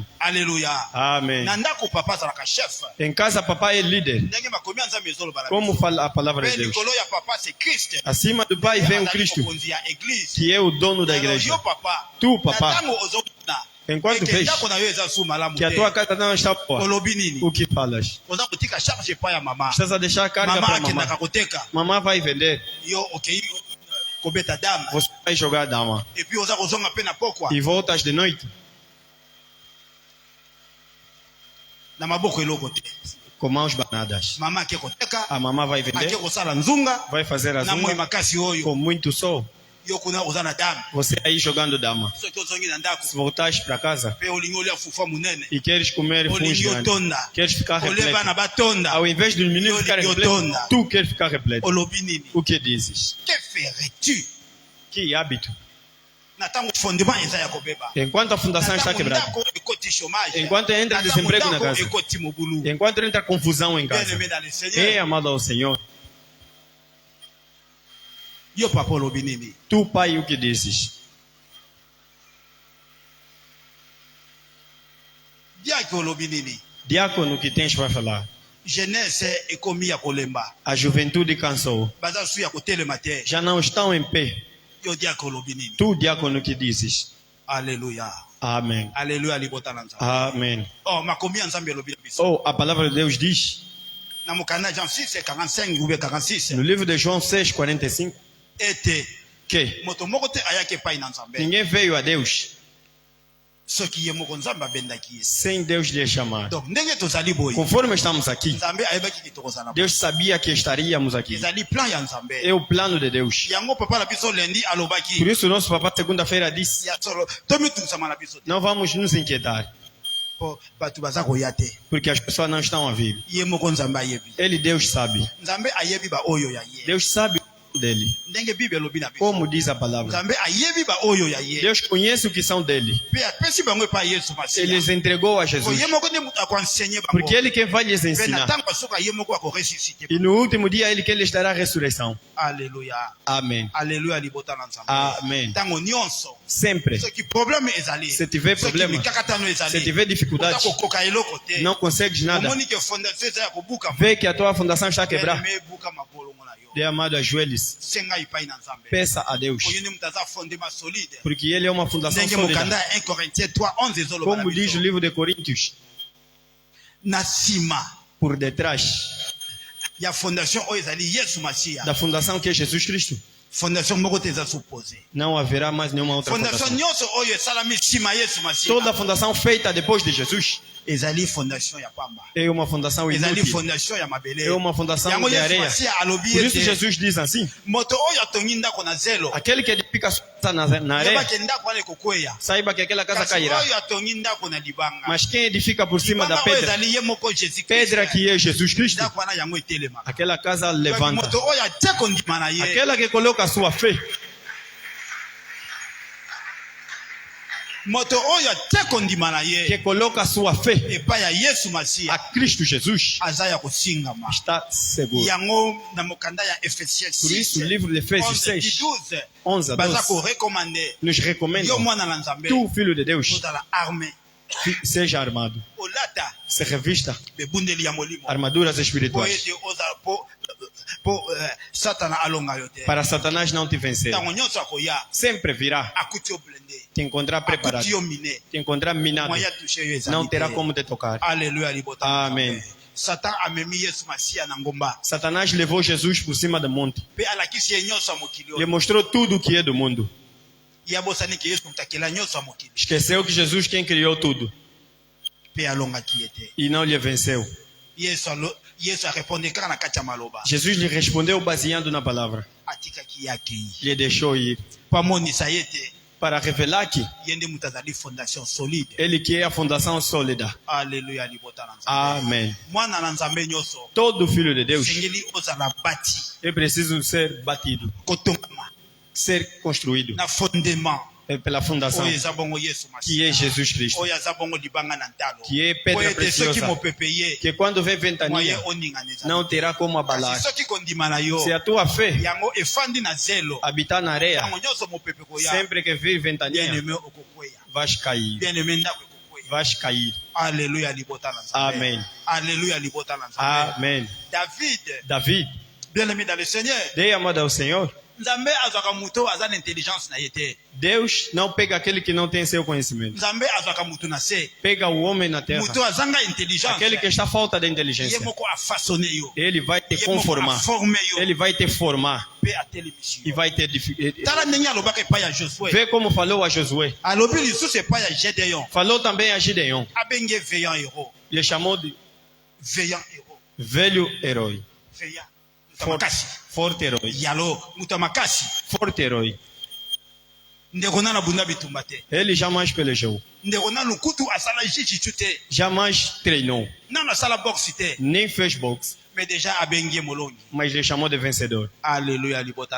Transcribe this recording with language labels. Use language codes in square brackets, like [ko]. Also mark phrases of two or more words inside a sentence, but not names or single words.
[ln] alleluya [pt] Amém. [ln] na ndako papa azalaka chef [pt] Em casa, papai é líder. [ln] ndenge makomi ya nzambe ezolobala [pt] Como fala a palavra [ln] mpe [pt] de Deus? [ln] likolo ya papa [fr] c'est Christ [pt] Acima do pai vem o [ln] azali [pt] Cristo, [ln] mokonzi ya église [pt] que é o dono da [ln] Alors, [pt] igreja. [ln] yo papa [pt] Tu, papa, [ln] na ntango ozokuna [pt] enquanto [ln] eke [pt] vês [ln] ndako na yo eza su malamu [pt] que a [ln] te [pt] tua casa não está boa, [ln] olobi nini [pt] o que falas? [ln] oza kotika charge epai ya mama [pt] Estás a deixar a carga [ln] mama [pt] para [ln] akendaka [pt] mamãe. [ln] koteka [pt] Mamãe vai vender, [ln] yo okei kobeta dame [pt] você vai jogar a dama. [ln] epuis oza kozonga mpe na pokwa [pt] E voltas de noite [ln] na maboko eloko te [pt] com mãos banadas. [ln] mama ake koteka [pt] A mamãe vai [ln] ake [pt] vender, [ln] kosala nzunga [pt] vai fazer a [ln] na moi [pt] zunga [ln] makasi oyo [pt] com muito sol. [ln] yo kuna oza na dame [pt] Você aí jogando dama. [ln] soki ozongi na ndako [pt] Se voltares para casa [ln] mpe olingi olia fufa monene [pt] e queres comer fungo [ln] olingi [pt] grande, [ln] otonda [pt] queres ficar [ln] ole [pt] repleto. [ln] bana batonda [pt] Ao invés do menino ficar repleto, tu queres ficar repleto. [ln] olobi nini [pt] O que dizes? [fr] que ferais-tu [pt] Que hábito? [ln] na ntango fondement eza ya kobeba [pt] Enquanto a fundação está quebrada, [ln] ndako ekoti chômage [pt] enquanto entra [ln] na ntango [pt] desemprego na [ln] ndako [pt] casa, [ln] ekoti mobulu [pt] enquanto entra confusão em casa, [fr] bien-aimé dans le [pt] ei, [fr] Seigneur [pt] amado ao Senhor, [ln] yo papa olobi nini [pt] tu, pai, o que dizes? [ln] diaki olobi nini [pt] Diácono, o que tens para falar? [ln] jeunesse ekomi ya kolemba [pt] A juventude cansou, [ln] baza su ya kotelema te [pt] já não estão em pé. [ln] yo diaki olobi nini [pt] Tu, diácono, o que dizes? [ln] alleluya [pt] Amém. [ln] alleluya libota na nzambe [pt] Amém. [ln] oh makomi ya nzambe elobi na biso [pt] Oh, a palavra de Deus diz, [ln] na mokanda Jean 6 45 [fr] ou bien [ln] 46 [pt] no livro de João 6,45, [ln] ete [pt] que [ln] moto moko te ayaki epai na nzambe [pt] ninguém veio a Deus [ln] soki ye moko nzambe abendaki ye [pt] sem Deus lhe chamar. [ln] donc ndenge tozali boye [pt] Conforme estamos aqui, [ln] nzambe ayebaki ki tokozala boye [pt] Deus sabia que estaríamos aqui. [ln] ezali plan ya nzambe [pt] É o plano de Deus. [ln] yango papa na biso lendi [pt] Por [ln] alobaki [pt] isso, nosso papai, segunda-feira, disse: [ln] ya solo tomitungisama na biso te [pt] não vamos nos inquietar, [ln] po bato baza koya te [pt] porque as pessoas não estão a vir. [ln] ye moko nzambe ayebi [pt] Ele, Deus, sabe. [ln] nzambe ayebi baoyo ya ye [pt] Deus sabe o dele, [ln] ndenge bible elobi na biso [pt] como diz a palavra. [ln] nzambe ayebi baoyo ya ye [pt] Deus conhece o que são dele. [ln] mpe apesi bango epai yesu [pt] Ele [ln] masiya [pt] les entregou a [ln] po [pt] Jesus, [ln] ye moko nde moto akoensegne bango [pt] porque Ele quem vai lhes [ln] mpe na [pt] ensinar. [ln] ntango asuka ye moko akoresusite [pt] E no último dia, Ele quem lhes dará a ressurreição. [ln] alleluya [pt] Amém. [ln] alleluya libota na nzambe [pt] Amen. [ln] ntango nyonso [pt] Sempre. [ln] soki problème ezali [pt] Se tiver [ln] soki [pt] problema, [ln] mikakatano [pt] se [ln] ezali [pt] tiver [ln] oza [pt] dificuldades, [ln] kokoka eloko te [pt] não consegues nada, [ln] omoni ke fondation eza ya kobuka [pt] vê que a tua fundação está quebrada, [ln] me ebuka mabolongo na yo [pt] dê amado, ajoelhe-se, [ln] senga epai na nzambe [pt] peça a Deus, [ln] oyo nde moto aza [fr] fondement solide [pt] porque Ele é uma fundação [ln] ndenge [pt] sólida. [ln] mokanda ya 1 Corinthiens 3:11 ezoloba na [pt] Como diz o [ln] biso [pt] livro de Coríntios, [ln] na nsima [pt] por detrás [ln] ya fondation oyo ezali yesu masiya [pt] da fundação que é Jesus Cristo, [ln] fondation moko te eza suppose [pt] não haverá mais nenhuma outra [ln] fondation [pt] fundação. [ln] nyonso oyo esalami nsima ya yesu [pt] Toda [ln] masiya [pt] a fundação feita depois de Jesus [ln] ezali fondation ya pamba [pt] é uma fundação [ln] ezali [pt] inútil, [ln] fondation ya mabele [pt] é uma fundação [ln] yango [pt] de [ln] yesu [pt] areia. [ln] masiya alobi [pt] Por isso [ln] ete [pt] Jesus diz assim: [ln] moto oyo atongi ndako na zelo [pt] aquele que edifica sua casa na areia, [ln] yebake ndako wana ekokweya [pt] saiba que aquela casa [ln] kasi [pt] cairá. [ln] oyo atongi ndako na libanga [pt] Mas quem edifica por cima da [ln] libanga oyo [pt] pedra, [ln] ezali ye moko jésus [pt] pedra [ln] christ [pt] que é Jesus Cristo, [ln] ndako wana yango etelemaka [pt] aquela casa [ln] Donc, [pt] levanta. [ln] moto oyo atie kondima na ye [pt] Aquela que coloca a sua fé, [ln] moto oyo atie kondima na ye [pt] que coloca a sua fé [ln] epai ya yesu [pt] a [ln] masiya [pt] Cristo Jesus, [ln] aza ya kosingama [pt] está seguro. [ln] yango na mokanda ya efesiens [pt] Por isso, o [ln] 6 [pt] livro de Efésios [ln] 11 [pt] 6, [ln] 12 [pt] 11 a [ln] baza [pt] 12, [ln] korekomande [pt] nos recomenda: [ln] yo mwana na nzambe [pt] tu, filho de Deus, [ln] ozala arme [pt] seja armado, [ln] olata [pt] se revista [ln] bebundeli ya molimo [pt] armaduras [ln] po [pt] espirituais, [ln] ete ozala po satana alonga yo te [pt] para Satanás não te vencer. [ln] ntango nyonso akoya [pt] Sempre virá [ln] akuti yo blende [pt] te encontrar preparado, [ln] akuti yo mine [pt] te encontrar minado, [ln] moya touche yo [pt] não [ln] ezali [pt] terá [ln] te [pt] como te tocar. [ln] alleluya libota [pt] Amen. [ln] satan amemi yesu masiya na ngomba [pt] Satanás levou Jesus por cima do monte, [ln] mpe alakisi ye nyonso ya mokili [pt] lhe [ln] oyo [pt] mostrou tudo o que é do mundo. [ln] ye abosani ke yesu mutakela nyonso ya mokili [pt] Esqueceu que Jesus quem criou tudo [ln] mpe alongaki ye te [pt] e não lhe venceu. [ln] yesu areponde kaka na kati ya maloba [pt] Jesus lhe respondeu baseando na palavra, [ln] atikaki ye akei [pt] lhe deixou ir [ln] po amonisa ye te [pt] para revelar que [ln] ye nde moto azali [fr] fondation solide. [pt] ele que é a fundação sólida. [ln] Alleluya libota na nzambe. [pt] Amém. [ln] Mwana na nzambe nyonso [pt] Todo filho de Deus [ln] sengeli ozala bati [pt] é preciso ser batido, [ln] kotongama [pt] ser construído [ln] na fondement [pt] pela fundação [ln] oyo eza bongo Yesu [pt] que é [ln] Masiya, [pt] Jesus Cristo, [ln] oyo aza bongo libanga na ntalo, [pt] que é pedra [ln] oyo ete soki [pt] preciosa, [ln] mopepe ye [pt] que quando vem [ln] mwaye [pt] ventania [ln] oningana ezali [pt] não terá como [ln] kasi [pt] abalar. [ln] soki kondima na yo [pt] Se a tua fé [ln] yango efandi na zelo [pt] habitar na areia, [ln] ntango nyonso mopepe koya [pt] sempre que vir ventania, [ln] bien-aimé okokweya, [pt] vais cair, [ln] bien-aimé ndako ekokweya. [pt] vais cair. [ln] Alleluya libota na nzambe. [pt] Amen. [ln] Alleluya libota na nzambe. [pt] Amém. [ln] David [pt] David, [fr] bien-aimé dans le Seigneur, [pt] dei amado ao Senhor. [ln] nzambe azwaka moto aza na intelligence na ye te, [pt] Deus não pega aquele que não tem seu conhecimento. [ln] nzambe azwaka moto na se, [pt] Pega o homem na terra, [ln] moto azanga intelligence, [pt] aquele que está falta de [ln] ye [pt] inteligência. [ln] moko afaçonne yo, [pt] Ele vai te [ln] ye moko [pt] conformar, [ln] aforme yo [pt] ele vai te formar [ln] mpe atelemisi [pt] e [ln] yo. [pt] vai te [ln] Tala ndenge alobaka epai ya Josué, [pt] Vê como falou a Josué. [ln] alobi lisusu epai ya Gédéon, [pt] Falou também a Gideon. [ln] abenge [fr] veillant héros, [pt] Ele chamou de [fr] veillant héros, [pt] velho herói. [ln] veillant moto ya [pt] Forte, [ln] makasi, [pt] forte herói. [ln] yalo moto ya makasi, [pt] Forte herói. [ln] ndeko nano abunda bitumba te, [pt] Ele jamais pelejou. [ln] ndeko nano kutu asala jijitu te, [pt] Jamais treinou. [ln] nano asala boxe te, [pt] Nem fez boxe. [fr] mais déjà [ln] abengi ye molongi. [pt] Mas ele chamou de vencedor. [ln] Alleluya libota na